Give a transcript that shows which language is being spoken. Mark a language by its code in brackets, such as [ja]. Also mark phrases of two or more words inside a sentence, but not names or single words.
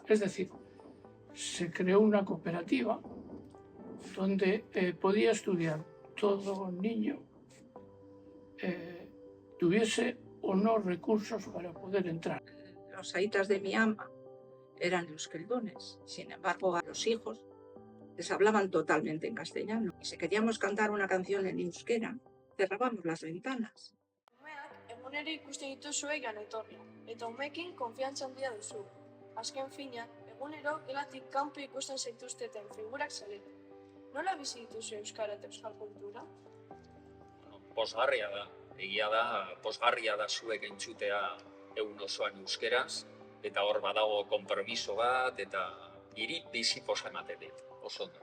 [es] Es decir, se creó una cooperativa donde podía estudiar todo niño, tuviese o no recursos para poder entrar. Los aitas de mi ama eran euskaldunes, sin embargo a los hijos les hablaban totalmente en castellano. Y si queríamos cantar una canción en euskera, cerrábamos las ventanas. [eu] Umeak egunero ikusten dituzue joan etorri, eta umeekin konfiantza handia duzu. Azken finean, egunero gelatik kanpo ikusten zaituzteten figurak zarete. Nola bizi dituzu euskara eta euskal kultura? Pozgarria da. Egia da, pozgarria da zuek entzutea egun osoan euskeraz, eta hor badago konpromiso bat, eta niri bizi poza ematen dit, oso ondo.